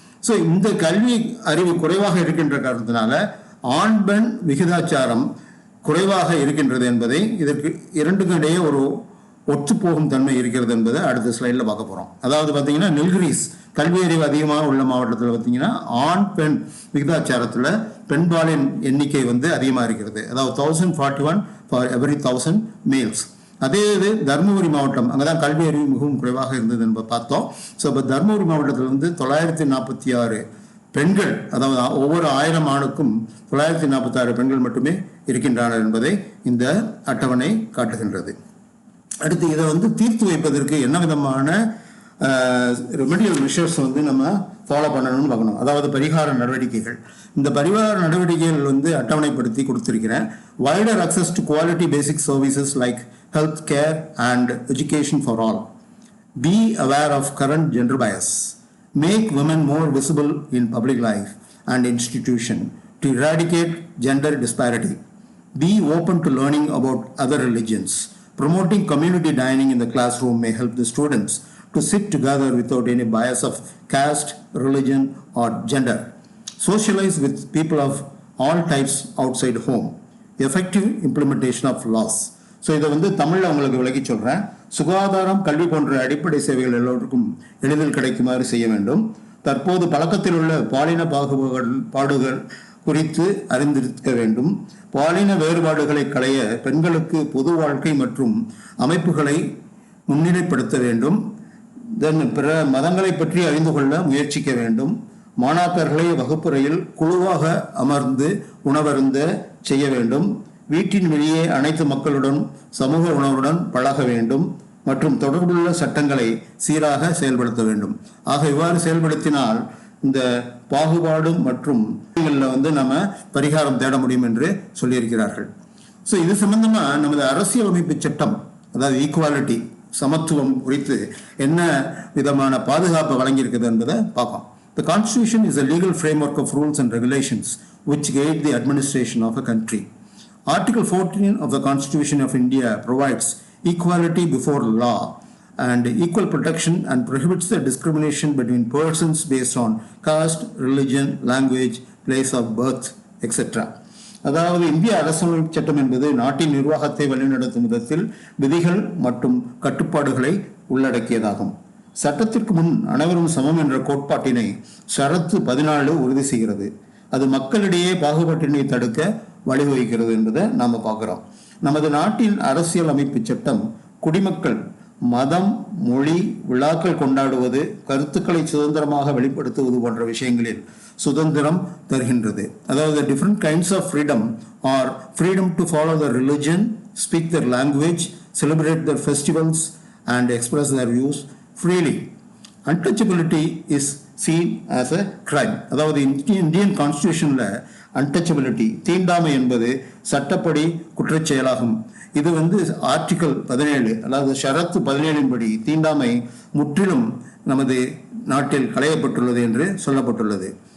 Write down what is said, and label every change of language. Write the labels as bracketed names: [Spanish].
[Tamil] So இந்த கல்வி அறிவு குறைவாக இருக்கின்ற காரணத்தினால ஆண் பெண் விகிதாச்சாரம் குறைவாக இருக்கின்றது என்பதை, இதற்கு இரண்டுக்கும் இடையே ஒரு ஒத்துப்போகும் தன்மை இருக்கிறது என்பதை அடுத்த ஸ்லைடில் பார்க்க போகிறோம். அதாவது பார்த்தீங்கன்னா, நீலகிரிஸ் கல்வி அறிவு அதிகமாக உள்ள மாவட்டத்தில் பார்த்தீங்கன்னா ஆண் பெண் விகிதாச்சாரத்தில் பெண்பாலின் எண்ணிக்கை அதிகமாக இருக்கிறது. அதாவது [English] 1041 for every 1000 males. [Tamil] அதே இது தர்மபுரி மாவட்டம், அங்கே தான் கல்வி அறிவு மிகவும் குறைவாக இருந்தது என்பதை பார்த்தோம். ஸோ இப்போ தர்மபுரி மாவட்டத்தில் 946 பெண்கள், அதாவது ஒவ்வொரு 1000 ஆணுக்கும் 946 பெண்கள் மட்டுமே இருக்கின்றனர் என்பதை இந்த அட்டவணை காட்டுகின்றது. அடுத்து இதை தீர்த்து வைப்பதற்கு என்ன விதமான ரெமெடியல் மெஷர்ஸ் நம்ம ஃபாலோ பண்ணணும்னு பார்க்கணும். அதாவது பரிகார நடவடிக்கைகள். இந்த பரிகார நடவடிக்கைகள் அட்டவணைப்படுத்தி கொடுத்திருக்கிறேன். [English] Wider access to quality basic services like health care and education for all. Be aware of current gender bias. Make women more visible in public life and institution to eradicate gender disparity. Be open to learning about other religions. Promoting community dining in the classroom may help the students to sit together without any bias of caste, religion or gender. Socialize with people of all types outside home. Effective implementation of laws. [Tamil] So இதை தமிழில் உங்களுக்கு விளக்கி சொல்கிறேன். சுகாதாரம், கல்வி போன்ற அடிப்படை சேவைகள் எல்லோருக்கும் எளிதில் கிடைக்குமாறு செய்ய வேண்டும். தற்போது பழக்கத்தில் உள்ள பாலின பாகுபாடுகள் குறித்து அறிந்திருக்க வேண்டும். பாலின வேறுபாடுகளை களைய பெண்களுக்கு பொது வாழ்க்கை மற்றும் அமைப்புகளை முன்னிலைப்படுத்த வேண்டும். பிற மதங்களை பற்றி அறிந்து கொள்ள முயற்சிக்க வேண்டும். மாணாக்கர்களை வகுப்பறையில் குழுவாக அமர்ந்து உணவருந்த செய்ய வேண்டும். வீட்டின் வெளியே அனைத்து மக்களுடன் சமூக உணவுடன் பழக வேண்டும். மற்றும் தொடர்புள்ள சட்டங்களை சீராக செயல்படுத்த வேண்டும். ஆக இவ்வாறு செயல்படுத்தினால் இந்த பாகுபாடு மற்றும் நம்ம பரிகாரம் தேட முடியும் என்று சொல்லியிருக்கிறார்கள். ஸோ இது சம்பந்தமா நமது அரசியலமைப்பு சட்டம், அதாவது ஈக்குவாலிட்டி, சமத்துவம் குறித்து என்ன விதமான பாதுகாப்பு வழங்கியிருக்குது என்பதை பார்ப்போம். [English] The Constitution is a legal framework of rules and regulations which guide the administration of a country. Article 14 of the Constitution of India provides equality before law and equal protection and prohibits the discrimination between persons based on caste, religion, language, place of birth, etc. [Tamil] அதாவது இந்திய அரசியலமைப்பு சட்டம் என்பது நாட்டின் நிர்வாகத்தை வழிநடத்தும் விதத்தில் விதிகள் மற்றும் கட்டுப்பாடுகளை உள்ளடக்கியதாகும். சட்டத்திற்கு முன் அனைவரும் சமம் என்ற கோட்பாட்டினை ஷரத்து 14 உறுதி செய்கிறது. அது மக்களிடையே பாகுபாட்டினை தடுக்க வழிவகுக்கிறது என்பதை நாம பார்க்கிறோம். நமது நாட்டின் அரசியல் அமைப்பு சட்டம் குடிமக்கள் மதம், மொழி, விழாக்கள் கொண்டாடுவது, கருத்துக்களை சுதந்திரமாக வெளிப்படுத்துவது போன்ற விஷயங்களில் சுதந்திரம் தருகின்றது. அதாவது [English] Different kinds of freedom are freedom to follow the religion, speak their language, celebrate their festivals and express their views freely. Untouchability is seen as a crime. [Tamil] அதாவது இந்தியன் கான்ஸ்டிடியூஷன்ல அன்டச்சபிலிட்டி, தீண்டாமை என்பது சட்டப்படி குற்றச்செயலாகும். இது ஆர்டிகல் 17, அதாவது ஷரத்து 17 படி தீண்டாமை முற்றிலும் நமது நாட்டில் களையப்பட்டுள்ளது என்று சொல்லப்பட்டுள்ளது.